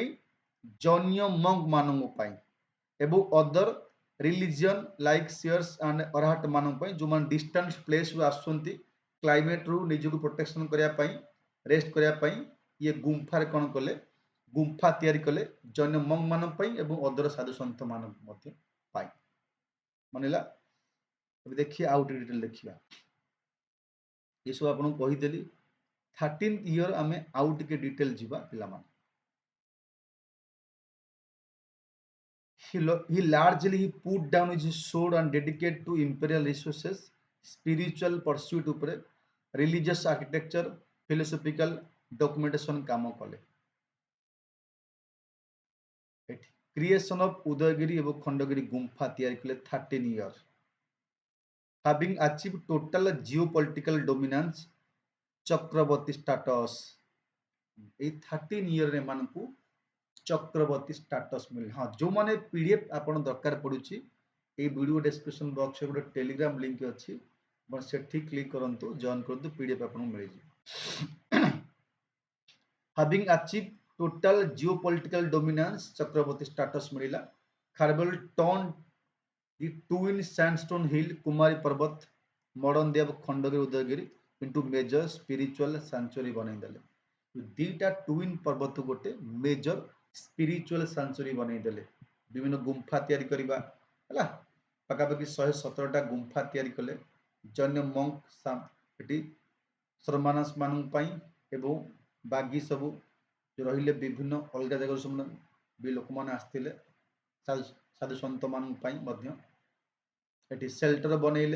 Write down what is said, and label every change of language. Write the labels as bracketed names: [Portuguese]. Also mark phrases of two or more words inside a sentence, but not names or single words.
[Odia] ଜୈନ ମଙ୍କ ମାନଙ୍କ ପାଇଁ ଏବଂ [English] other religion like seers and arhat [Odia] ମାନଙ୍କ ପାଇଁ, ଯେଉଁମାନେ [English] distance placeରୁ [Odia] ଆସୁଛନ୍ତି କ୍ଲାଇମେଟରୁ ନିଜକୁ ପ୍ରୋଟେକ୍ସନ କରିବା ପାଇଁ, ରେଷ୍ଟ କରିବା ପାଇଁ, ଇଏ ଗୁମ୍ଫାରେ କ'ଣ କଲେ ଗୁମ୍ଫା ତିଆରି କଲେ ଜୈନ ମଙ୍କ ମାନଙ୍କ ପାଇଁ ଏବଂ ଅଦର ସାଧୁ ସନ୍ଥ ମାନଙ୍କ ମଧ୍ୟ ପାଇଁ। ମନେଲା? ଏବେ ଦେଖିବା ଆଉ ଟିକେ ଡିଟେଲ ଦେଖିବା। ଏସବୁ ଆପଣଙ୍କୁ କହିଦେଲି। 13th ଇୟର ଆମେ ଆଉ ଟିକେ ଡିଟେଲ ଯିବା ପିଲାମାନେ। [English] He largely put down his sword and dedicated to imperial resources, spiritual pursuit ଉପରେ, religious architecture, philosophical documentation [Odia] କାମ କଲେ। ଏଠି [English] creation of [Odia] ଉଦୟଗିରି ଏବଂ ଖଣ୍ଡଗିରି ଗୁମ୍ଫା ତିଆରି କଲେ 13 ଇୟର। [English] having achieved total geopolitical dominance, [Odia] ଚକ୍ରବର୍ତ୍ତୀ status। ଏଇ 13 ଇୟର ଏମାନଙ୍କୁ ଚକ୍ରବର୍ତ୍ତୀ ଷ୍ଟାଟସ୍ ମିଳିଲା। ହଁ, ଯେଉଁମାନେ PDF ଆପଣ ଦରକାର ପଡୁଛି, ଏଇ [English] video description boxରେ [Odia] ଗୋଟେ ଟେଲିଗ୍ରାମ ଲିଙ୍କ ଅଛି, ଆପଣ ସେଠି କ୍ଲିକ୍ କରନ୍ତୁ, ଜଏନ୍ କରନ୍ତୁ, PDF ଆପଣଙ୍କୁ ମିଳିଯିବ। [English] having achieved total geopolitical dominance, [Odia] ଚକ୍ରବର୍ତ୍ତୀ ଷ୍ଟାଟସ୍ ମିଳିଲା। ଖାରବେଳ [English] turn the twin sandstone hill [Odia] କୁମାରୀ ପର୍ବତ, ମଡର୍ନ ଦେବ ଖଣ୍ଡଗିରି ଉଦୟଗିରି [English] into major spiritual sanctuary [Odia] ବନେଇଦେଲେ। ଦିଟା ଟୁଇନ୍ ପର୍ବତ ଗୋଟେ [English] major spiritual sanctuary [Odia] ବନେଇଦେଲେ। ବିଭିନ୍ନ ଗୁମ୍ଫା ତିଆରି କରିବା ହେଲା, ପାଖାପାଖି 117ଟା ଗୁମ୍ଫା ତିଆରି କଲେ ଜୈନ ମଙ୍କ ଏଠି ଶର୍ମାନସ ମାନଙ୍କ ପାଇଁ ଏବଂ ବାଗି ସବୁ ରହିଲେ ବିଭିନ୍ନ ଅଲଗା ଜାଗାରୁ ସବୁ ବି ଲୋକମାନେ ଆସିଥିଲେ, ସାଧୁ ସନ୍ଥ ମାନଙ୍କ ପାଇଁ ମଧ୍ୟ ଏଠି ସେଲ୍ଟର ବନେଇଲେ।